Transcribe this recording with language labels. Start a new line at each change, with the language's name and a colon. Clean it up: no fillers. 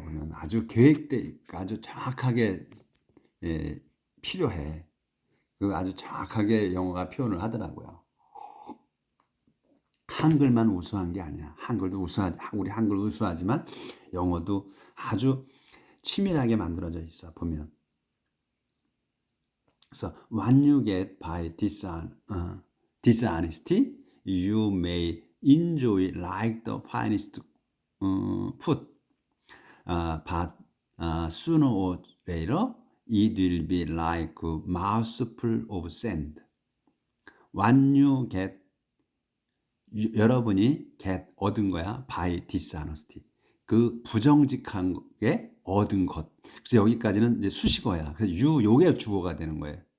Korean: 그러면 아주 계획돼, 아주 정확하게 필요해. 아주 정확하게 영어가 표현을 하더라고요. 한글만 우수한 게 아니야. 우리 한글 우수하지만 영어도 아주 치밀하게 만들어져 있어 보면.
English: 그래서 when you get by dishonesty, you may enjoy like the finest food, but sooner or later it will be like a mouthful of sand.
Korean: When you get 여러분이 얻은 거야. by dishonesty. 그 부정직하게 얻은 것. 그래서 여기까지는 이제 수식어야. 그래서 요게 주어가 되는 거예요.